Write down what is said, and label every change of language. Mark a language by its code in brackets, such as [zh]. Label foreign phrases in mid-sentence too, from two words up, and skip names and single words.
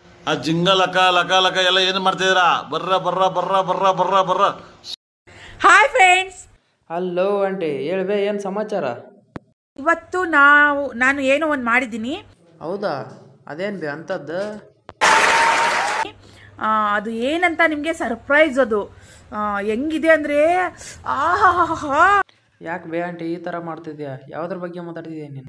[kn] ಆ ಜಿಂಗ ಲಕ ಲಕ ಲಕ ಎಲ್ಲ ಏನು ಮಾಡ್ತಿದ್ದೀರಾ? ಬರ್ರ ಬರ್ರ ಬರ್ರ ಬರ್ರ ಬರ್ರ ಬರ್ರ. [en] Hi friends. Hello aunty, [kn] ಹೇಳ್ಬೇ, ಏನು ಸಮಾಚಾರ? ಇವತ್ತು ನಾನು ಏನೋ ಒಂದು ಮಾಡಿದ್ದೀನಿ. ಹೌದಾ? ಅದೇನು ಬೇ ಅಂಥದ್ದು? ಅದು ಏನಂತ ನಿಮಗೆ ಸರ್ಪ್ರೈಸ್. ಅದು ಹೆಂಗಿದೆ ಅಂದರೆ ಆಹಾ. ಯಾಕೆ ಬೇ ಆಂಟಿ ಈ ಥರ ಮಾಡ್ತಿದ್ಯಾ? ಯಾವುದ್ರ ಬಗ್ಗೆ ಮಾತಾಡ್ತಿದ್ಯಾ ನೀನು?